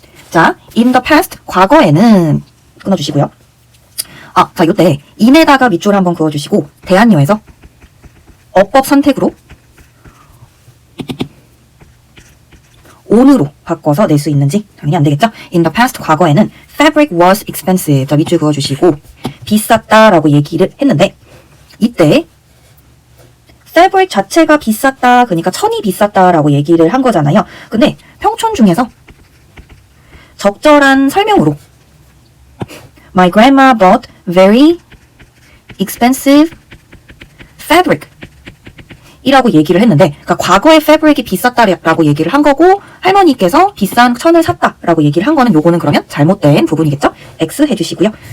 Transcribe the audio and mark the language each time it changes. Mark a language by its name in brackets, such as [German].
[Korean] 자, [English] in the past, [Korean] 과거에는 끊어주시고요. 자, 요때 in에다가 밑줄 한번 그어주시고 대한여에서 어법 선택으로 on으로 바꿔서 낼 수 있는지 당연히 안 되겠죠? [English] In the past, [Korean] 과거에는 [English] fabric was expensive. [Korean] 자, 밑줄 그어주시고 비쌌다라고 얘기를 했는데 이때 fabric 자체가 비쌌다. 그러니까 천이 비쌌다라고 얘기를 한 거잖아요. 근데 평촌 중에서 적절한 설명으로 [English] My grandma bought very expensive fabric [Korean] 이라고 얘기를 했는데 그러니까 과거에 fabric이 비쌌다라고 얘기를 한 거고 할머니께서 비싼 천을 샀다라고 얘기를 한 거는 요거는 그러면 잘못된 부분이겠죠? X 해주시고요.